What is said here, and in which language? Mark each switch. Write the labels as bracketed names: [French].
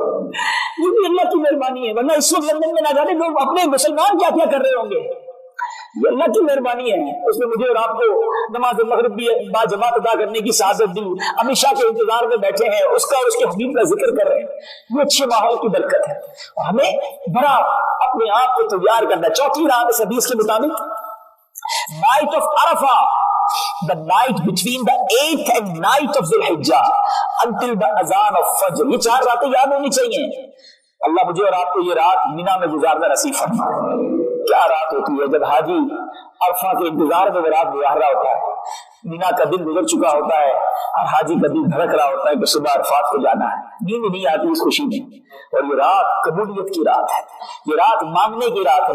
[Urdu] یہ بھی اللہ کی مہربانی ہے, ورنہ اس وقت لندن میں نہ جانے لوگ اپنے مسلمان کیا کیا کر رہے ہوں گے. یہ اللہ کی مہربانی ہے, اس نے مجھے اور آپ کو نماز مغرب بھی با جماعت ادا کرنے کی سعادت دی. ہمیشہ کے انتظار میں بیٹھے ہیں, اس کا اور اس کے حبیب کا ذکر کر رہے ہیں. یہ اچھے ماحول کی برکت ہے, اور ہمیں بڑا اپنے آپ کو تیار کرنا ہے. چوتھی رات اس حدیث کے مطابق night of Arfa, [English] the night between the 8th and 9th of Dhul-Hijjah until the azan of Fajr. [Urdu] یہ 4 راتیں یاد ہونی چاہیے. اللہ مجھے اور آپ کو یہ رات مینا میں گزارنا نصیب فرمائے. کیا رات ہوتی ہے جب حاجی عرفہ کے انتظار میں وہ رات گزار رہا ہوتا ہے. مینا کا دن گزر چکا ہوتا ہے اور حاجی کا دل دھڑک رہا ہوتا ہے کہ صبح عرفات کو جانا ہے. نیند نہیں آتی اس خوشی میں. اور یہ رات قبولیت کی رات ہے, یہ رات مانگنے کی رات ہے.